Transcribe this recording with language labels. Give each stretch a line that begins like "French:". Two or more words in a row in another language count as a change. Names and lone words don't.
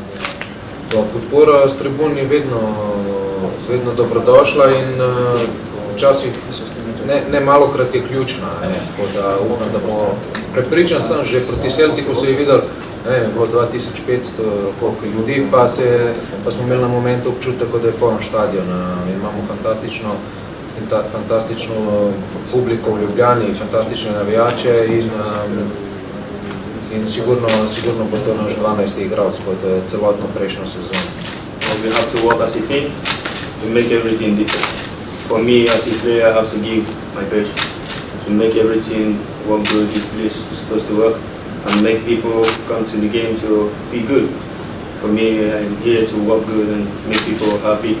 Slovenian: Podpora s tribun je vedno dobrodošla in včasih ne malokrat je ključna, tako da upam, da bo prepričan sem, že proti Celticu se je videl, bo 2500 ljudi, pa smo imeli na momentu občutek, da je poln stadion. Imamo fantastično publiko v Ljubljani, fantastične navijače in sigurno bo to naš 12. igralec kot celotno prejšnjo sezono.
English: We have to work as a team to make everything different. For me as a player, I have to give my best to make everything work good. It's supposed to work and make people come to the game to feel good. For me, I'm here to work good and make people happy.